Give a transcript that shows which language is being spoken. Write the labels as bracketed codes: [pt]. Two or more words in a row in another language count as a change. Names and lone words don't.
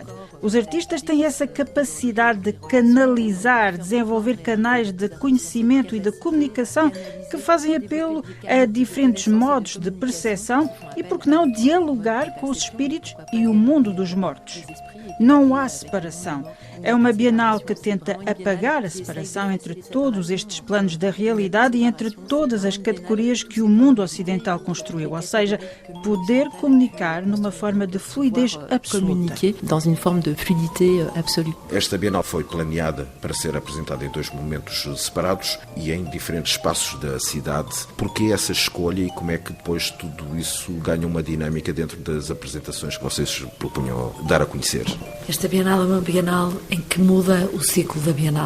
[pt] Os artistas têm essa capacidade de canalizar, desenvolver canais de conhecimento e de comunicação que fazem apelo a diferentes modos de percepção e, por que não, dialogar com os espíritos e o mundo dos mortos. Não há separação. É uma Bienal que tenta apagar a separação entre todos estes planos da realidade e entre todas as categorias que o mundo ocidental construiu, ou seja, poder comunicar numa forma de fluidez absoluta. [fr] Communiquer dans une forme de fluidité absolue. [pt] Esta Bienal foi planeada para ser apresentada em 2 momentos separados e em diferentes espaços da cidade. Por que essa escolha e como é que depois tudo isso ganha uma dinâmica dentro das apresentações que vocês propunham dar a conhecer? Esta Bienal é uma Bienal em que muda o ciclo da Bienal.